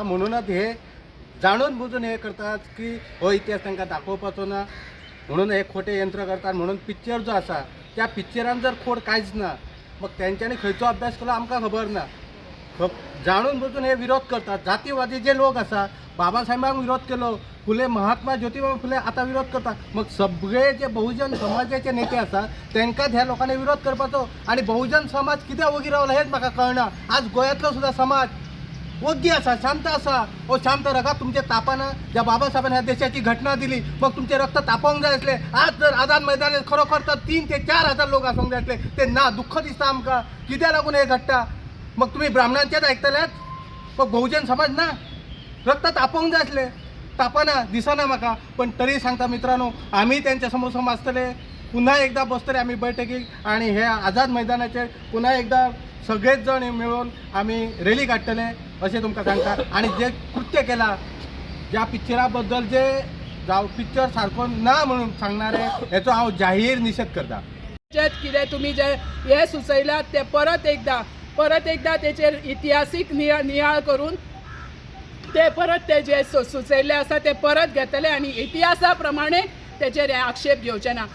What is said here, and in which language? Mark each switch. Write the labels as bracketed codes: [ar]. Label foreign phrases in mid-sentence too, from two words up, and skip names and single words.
[kok] म्हणूनच हे जाणून बुजून हे करतात की हो इतिहास तांकां दाखोवपाचो ना, म्हणून हे खोटे यंत्र करतात. म्हणून पिक्चर जो आसा त्या पिक्चरान जर खोड कांयच ना, मग तेंच्यांनी खंयचो अभ्यास केलो आमकां खबर ना. [mr] जाणून बुजून हे विरोध करतात. [kok] जातीवादी जे लोक आसा, बाबासाहेबांक विरोध केलो, [mr] फुले महात्मा ज्योतिबा फुले आता विरोध करतात. [kok] मग सगळे जे बहुजन समाजाचे नेते असतात तांकांच ह्या लोकांनी विरोध करपाचो. आणि बहुजन समाज कित्याक वगी रावला हेच म्हाका कळना. आज गोंयांतलो सुद्धा समाज वग्गी आसा, शांत आसा. ओ शांत रका, तुमचे तापाना ज्या बाबासाहेबांनी ह्या देशाची घटना दिली मग तुमचे रक्त तापोवंक जाय आसले. आज जर आझाद मैदानात खरोखर तर 3 ते 4 हजार लोक आसोंक जाय आसले. ते ना, दुःख दिसता आमकां. कित्याक लागून हे घडटा? मग तुम्ही ब्राह्मणांचेच ऐकतल्यात, मग बहुजन समाज ना, रक्त तापोवंक जाय आसले. तापना, दिसना म्हाका. पण तरी सांगता मित्रांनो, आम्ही त्यांच्या समोर आसतले, पुन्हा एकदा बसतले आम्ही बैठकीक आणि हे आझाद मैदानाचेर पुन्हा एकदा सगळेच जण मिळून आम्ही रॅली काडटले अशें तुमकां सांगता. आणि जे कृत्य केला, ज्या पिक्चरा बद्दल जे जावं पिक्चर सारको ना म्हणून सांगणारे हेचो हांव जाहीर निशेध करता. कितें तुमी जे हे सुचयलात ते परत एकदा तेचेर इतिहासीक नियाळ करून ते परत ते जे सुचयल्ले आसा ते परत घेतले आणि इतिहासा प्रमाणे तेचेर आक्षेप घेवचे ना.